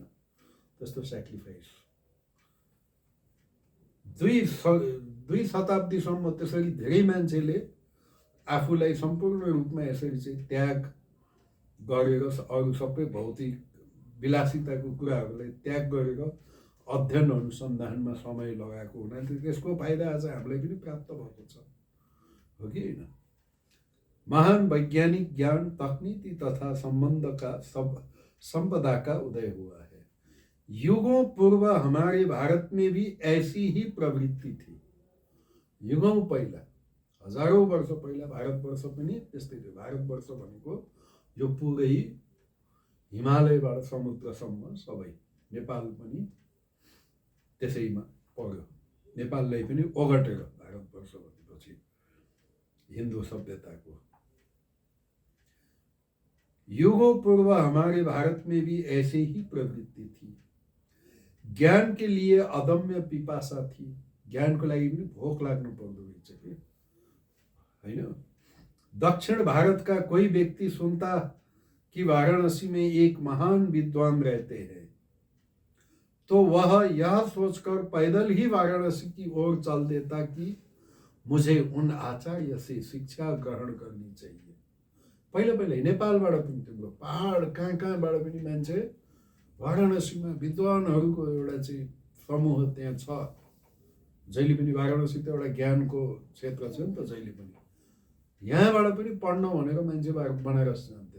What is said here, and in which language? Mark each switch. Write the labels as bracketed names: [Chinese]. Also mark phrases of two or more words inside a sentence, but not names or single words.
[Nepali] त्यस्तो सेक्रिफाइस 2 शताब्दीसम्म त्यसरी धेरै मान्छेले आफूलाई सम्पूर्ण रूपमा यसरी चाहिँ त्याग गरेर अरू सबै भौतिक विलासिताको कुराहरूलाई त्याग गरेर अध्ययन अनुसन्धानमा समय लगाएको हुनाले त्यसको फाइदा आज हामीलाई पनि प्राप्त भएको छ, हो कि होइन? [Hindi] महान वैज्ञानिक ज्ञान, तकनीकी तथा संपदा का उदय हुआ है। युगों पूर्व हमारे भारत में भी ऐसी ही प्रवृत्ति थी। [Nepali] युगौं पहिला, हजारौं वर्ष पहिला भारतवर्ष पनि त्यस्तै थियो। भारतवर्ष भनेको यो पुरै हिमालयबाट समुद्रसम्म सबै, नेपाल पनि त्यसैमा पर्यो। नेपाललाई पनि ओगटेर भारतवर्ष भनेपछि हिन्दू सभ्यताको। [Hindi] युगों पूर्व हमारे भारत में भी ऐसे ही प्रवृत्ति थी। ज्ञान के लिए अदम्य पिपासा थी। [Nepali] ज्ञानको लागि पनि भोक लाग्नु पर्दो रहेछ कि होइन? [Hindi] दक्षिण भारत का कोई व्यक्ति सुनता कि वाराणसी में एक महान विद्वान रहते हैं, तो वह यह सोचकर पैदल ही वाराणसी की ओर चल देता कि मुझे उन आचार्य से शिक्षा ग्रहण करनी चाहिए। [Nepali] पहिला नेपालबाट पनि तिम्रो पहाड कहाँबाट पनि मान्छे वाराणसीमा विद्वानहरूको एउटा चाहिँ समूह त्यहाँ छ। जहिले पनि वाराणसी त एउटा ज्ञानको क्षेत्र छ नि त, जहिले पनि यहाँबाट पनि पढ्न भनेर मान्छे बनारस जान्थे।